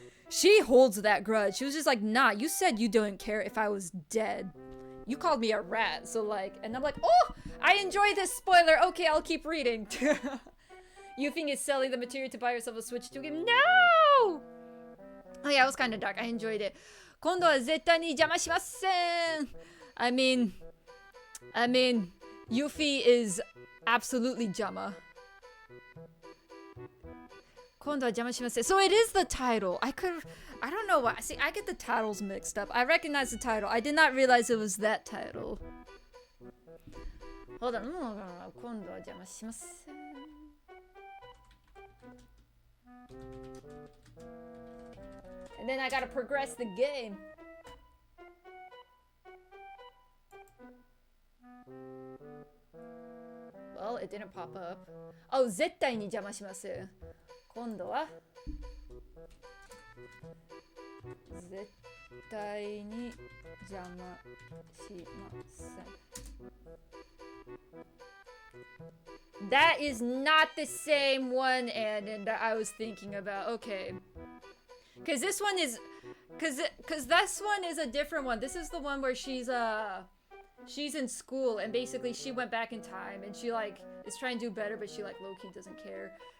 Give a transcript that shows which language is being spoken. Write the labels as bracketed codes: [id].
[en] She holds that grudge. She was just like, nah, you said you didn't care if I was dead. You called me a rat, so like, and I'm like, oh, I enjoy this spoiler. Okay, I'll keep reading. You think it's selling the material to buy yourself a Switch 2 game? No! Oh yeah, it was kind of dark. I enjoyed it. [ja] 今度は絶対に邪魔しません. [en] I mean, Yuffie is absolutely Jama. [ja] 今度は邪魔しません. [en] So it is the title. I don't know why. See, I get the titles mixed up. I recognize the title. I did not realize it was that title. Hold on. [ja] 今度は邪魔しません. [en] And then I gotta progress the game. Well, it didn't pop up. [ja] Oh, 絶対に邪魔します。今度は絶対に邪魔しません. [en] That is not the same one, and that I was thinking about. Okay. Cause this one is cause this one is a different one. This is the one where she's in school and basically she went back in time and she like is trying to do better, but she like low-key doesn't care.